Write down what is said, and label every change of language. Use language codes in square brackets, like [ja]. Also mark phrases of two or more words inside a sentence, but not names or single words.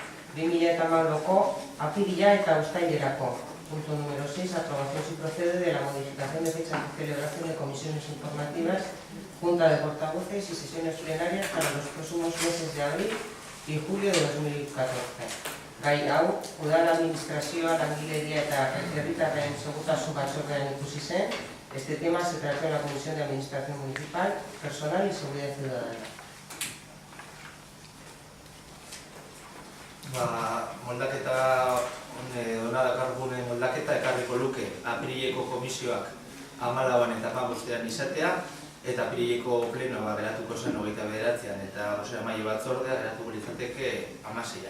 [eu] 2014ko apirila eta uztailerako. [es] Punto número 6. Aprobación si procede de la modificación de fechas de celebración de comisiones informativas, junta de portavoces y sesiones plenarias para los próximos meses de abril y julio de 2014. [eu] Gai hau, udal administrazioa, langileria eta herritarren segurtasun batzordean ikusi zen. [es] Este tema se trató en la Comisión de Administración Municipal, Personal y Seguridad Ciudadana. [eu] Moldaketa, dona dakargune moldaketa ekarriko luke apirileko komisioak 14an eta 15ean izatea, eta apirileko plenoa geratuko zen 29an eta bozeramaile batzordea geratuko litzateke 16an.